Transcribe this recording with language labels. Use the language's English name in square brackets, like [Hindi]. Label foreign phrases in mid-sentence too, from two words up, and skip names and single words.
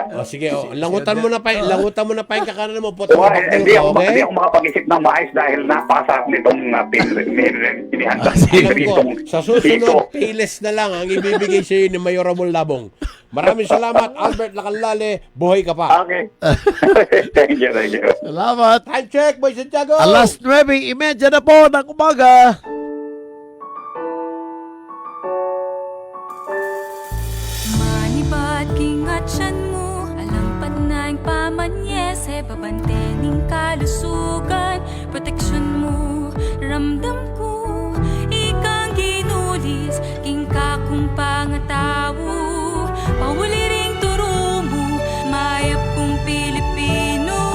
[Pampanga] Sige, langutan mo na pa yung kakanan mo. [Filipino] Hindi ako makapag-isip ng maayos dahil napakasarap nitong pinihanda. Alam ko, sa susunod, piles na lang ang ibibigay sa iyo ni Mayorable Labong. Maraming salamat, Albert Lacanlale. Buhay ka pa. [English] Okay. Thank you. [Filipino] Salamat. [English] Time check, Boy Santiago. [Filipino] Alas 9:30 na po ng umaga. [Pampanga] Manibat kingatsan mo, alang panayang pamanyese, babantening kalusugan, proteksyon mo, ramdam ko, ikang ginulis, king kakong pangatawo, pawali ring turo mo, mayap kong Pilipino.